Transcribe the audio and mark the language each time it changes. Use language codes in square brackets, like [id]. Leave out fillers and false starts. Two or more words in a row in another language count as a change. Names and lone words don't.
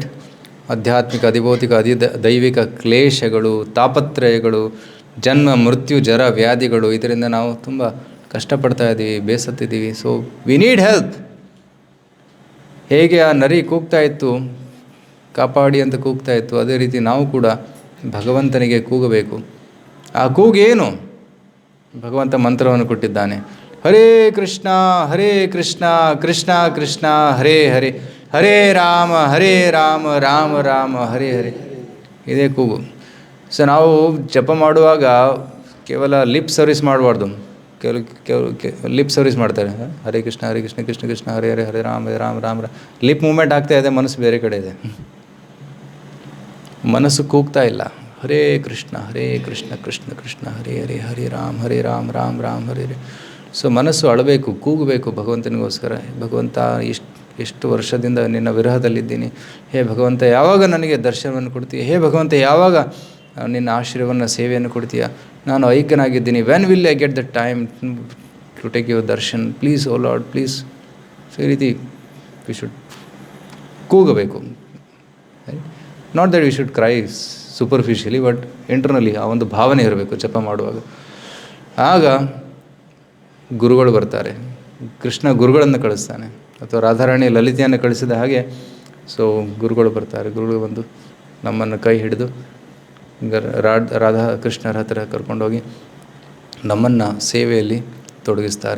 [kn] ಆಧ್ಯಾತ್ಮಿಕ, ಅಧಿಭೌತಿಕ, ದೈವಿಕ ಕ್ಲೇಶಗಳು, ತಾಪತ್ರಯಗಳು, ಜನ್ಮ ಮೃತ್ಯು ಜರ ವ್ಯಾಧಿಗಳು, ಇದರಿಂದ ನಾವು ತುಂಬ ಕಷ್ಟಪಡ್ತಾ ಇದ್ದೀವಿ, ಬೇಸತ್ತಿದ್ದೀವಿ. [en] So we need help. [kn] ಹೇಗೆ ಆ ನರಿ ಕೂಗ್ತಾ ಇತ್ತು, ಕಾಪಾಡಿ ಅಂತ ಕೂಗ್ತಾ ಇತ್ತು, ಅದೇ ರೀತಿ ನಾವು ಕೂಡ ಭಗವಂತನಿಗೆ ಕೂಗಬೇಕು. ಆ ಕೂಗೇನು? ಭಗವಂತ ಮಂತ್ರವನ್ನು ಕೊಟ್ಟಿದ್ದಾನೆ. [sa] ಹರೇ ಕೃಷ್ಣ ಕೃಷ್ಣ ಕೃಷ್ಣ ಹರೇ ಹರೇ, ಹರೇ ರಾಮ ರಾಮ ರಾಮ ಹರೇ ಹರೇ. [kn] ಇದೇ ಕೂಗು. ಸೊ ನಾವು ಜಪ ಮಾಡುವಾಗ ಕೇವಲ [en] lip service [kn] ಮಾಡಬಾರ್ದು. ಕೆಲವು [en] lip service [kn] ಮಾಡ್ತಾರೆ, [sa] ಹರೇ ಕೃಷ್ಣ ಕೃಷ್ಣ ಕೃಷ್ಣ ಹರೇ ಹರೇ, ಹರೇ ರಾಮ ರಾಮ. [en] lip movement [kn] ಆಗ್ತಾ ಇದೆ, ಮನಸ್ಸು ಬೇರೆ ಕಡೆ ಇದೆ. ಮನಸ್ಸು ಕೂಗ್ತಾ ಇಲ್ಲ. [sa] ಹರೇ ಕೃಷ್ಣ ಕೃಷ್ಣ ಕೃಷ್ಣ ಹರೇ ಹರೇ, ಹರೇ ರಾಮ ರಾಮ ಹರೇ ಹರೇ. [kn] ಸೊ ಮನಸ್ಸು ಅಳಬೇಕು, ಕೂಗಬೇಕು ಭಗವಂತನಿಗೋಸ್ಕರ. ಭಗವಂತ ಎಷ್ಟು ವರ್ಷದಿಂದ ನಿನ್ನ ವಿರಹದಲ್ಲಿದ್ದೀನಿ, ಹೇ ಭಗವಂತ ಯಾವಾಗ ನನಗೆ ದರ್ಶನವನ್ನು ಕೊಡ್ತೀಯ, ಹೇ ಭಗವಂತ ಯಾವಾಗ ನಿನ್ನ ಆಶ್ರಯವನ್ನು ಸೇವೆಯನ್ನು ಕೊಡ್ತೀಯ, ನಾನು ಐಕ್ಯನಾಗಿದ್ದೀನಿ. [en] When will I get the time to take your darshan, please O Lord please. [kn] ಸೊ ಈ ರೀತಿ [en] we should [kn] ಕೂಗಬೇಕು. [en] Not that we should cry superficially, but internally [kn] ಆ ಒಂದು ಭಾವನೆ ಇರಬೇಕು ಜಪ ಮಾಡುವಾಗ. ಆಗ ಗುರುಗಳು ಬರ್ತಾರೆ. ಕೃಷ್ಣ ಗುರುಗಳನ್ನು ಕಳಿಸ್ತಾನೆ, ಅಥವಾ ರಾಧಾರಾಣಿ ಲಲಿತೆಯನ್ನು ಕಳಿಸಿದ ಹಾಗೆ. ಸೊ ಗುರುಗಳು ಬರ್ತಾರೆ. ಗುರುಗಳು ಬಂದು ನಮ್ಮನ್ನು ಕೈ ಹಿಡಿದು ರಾಧಾ ಕೃಷ್ಣರ ಹತ್ರ ಕರ್ಕೊಂಡೋಗಿ ನಮ್ಮನ್ನು ಸೇವೆಯಲ್ಲಿ ತೊಡಗಿಸ್ತಾರೆ.